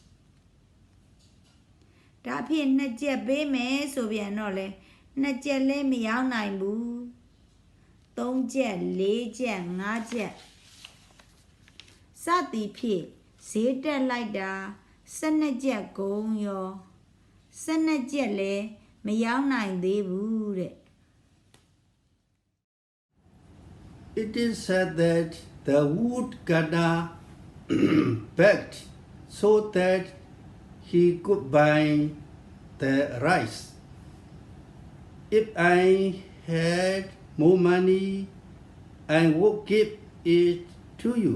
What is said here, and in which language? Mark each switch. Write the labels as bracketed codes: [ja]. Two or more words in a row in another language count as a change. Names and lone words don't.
[my] ဒါဖြစ်2ချက်ပေးမယ်ဆိုပြန်တော့လေ2ချက်လည်းမရောင်းနိုင်ဘူး3ချက်4ချက်5ချက်စသည်ဖြစ်ဈေးတက်လိုက်တာ12ချက်ကုန်ရော12ချက်လည်းမရောင်းနိုင်သေးဘူးတဲ့ [en] It is said that the woodcutter begged so that he could buy the rice. If I had more money, I would give it to you.